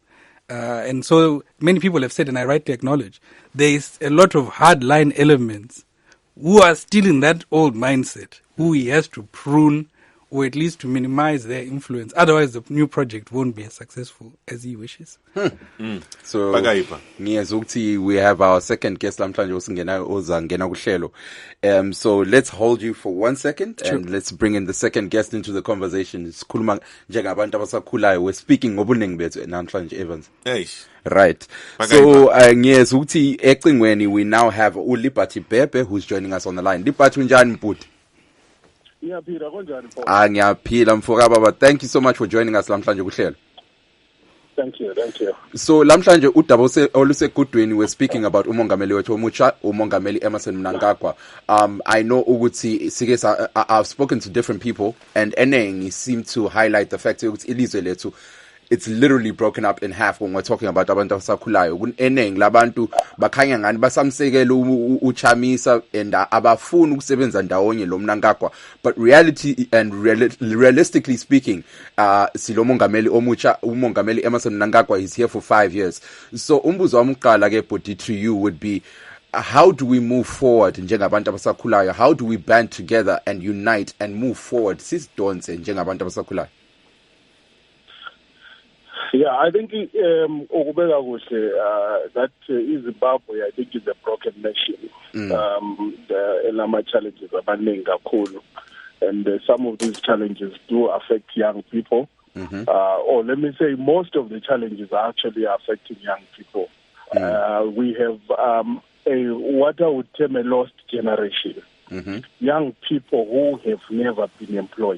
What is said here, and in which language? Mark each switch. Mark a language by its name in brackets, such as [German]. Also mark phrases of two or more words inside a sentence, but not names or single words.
[English] And so many people have said, and I rightly acknowledge, there is a lot of hardline elements who are still in that old mindset, who he has to prune or at least to minimize their influence. Otherwise, the new project won't be as successful as he wishes. So, ngiyazukthi we have our second guest [North Ndebele] lamhlanje osingena ozangena kuhlelo. [English] So let's hold you for 1 second and let's bring in the second guest into the conversation. [North Ndebele] Sikhuluma njengabantu abasakhulayo. [English] We're speaking [North Ndebele] ngobuningi bethu namhlanje, [English] Evans. Right. So [North Ndebele] ngiyazukthi ecingweni [English] we now have uLiberty Bhebhe who's joining us on the line. Liberty, [North Ndebele] unjani mputi? Ngiyaphila mfoka baba. [English] Thank you so much for joining us [North Ndebele] lamhlanje kuhlelo. [English] Thank you. [North Ndebele] So lamhlanje udaba olusegudweni [English] we're speaking about [North Ndebele] umongameli wethu omutsha, umongameli Emmerson Mnangagwa. [English] I know ukuthi I've spoken to different people and enengi seem to highlight the fact [North Ndebele] ukuthi ilizwe lethu [English] it's literally broken up in half when we're talking about [North Ndebele] abantu abasakhulayo. Enengi labantu bakhanya ngani basamsekela uChamisa and abafuni ukusebenza ndawonye lo Mnangagwa. [English] But reality and realistically speaking, [North Ndebele] silomongameli omutsha, umongameli [English] Emmerson Mnangagwa is here for 5 years. So [North Ndebele] umbuzo wamqala ke [English] body to you would be, how do we move forward [North Ndebele] njengabantu abasakhulayo? [English] How do we band together and unite and move forward [North Ndebele] sisidonse njengabantu abasakhulayo? [English] Yeah, I think that Zimbabwe, I think, is a broken nation. Elama challenges [North Ndebele] abaningi kakhulu, [English] and some of these challenges do affect young people. Or let me say, most of the challenges are actually affecting young people. We have what I would term a lost generation. Young people who have never been employed.